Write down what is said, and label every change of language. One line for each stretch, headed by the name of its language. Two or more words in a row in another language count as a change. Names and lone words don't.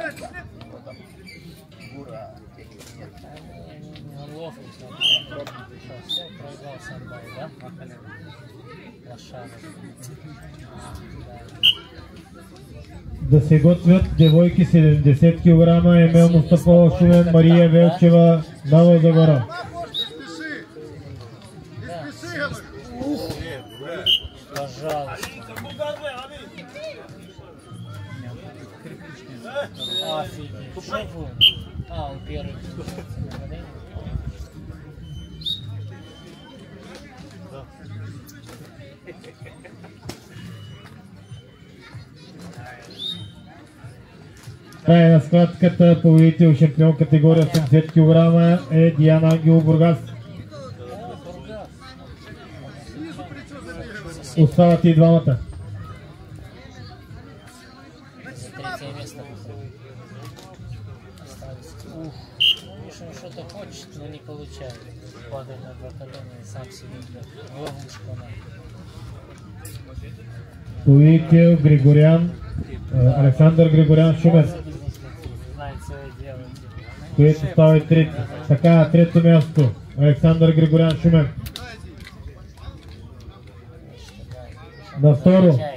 Bulgarian: Да се готвят девойки 70 кг, Емел Мустафова Шумен, Мария Велчева, Нова Загора.
Russian: Пожалуйста. Офигеть. Он первый.
Bulgarian: Край на схватката, победител шампион категория 70 кг е Диан Ангел Бургас. Остават и двамата.
Russian: Третье место. Миша что-то хочет, но не получает. Падает на два колена и сам себе в ловушку.
Bulgarian: Победител Григорян, Александър Григорян Шумен, което става и трети. Така, трето място, Александър Григорян Шумен. На второ.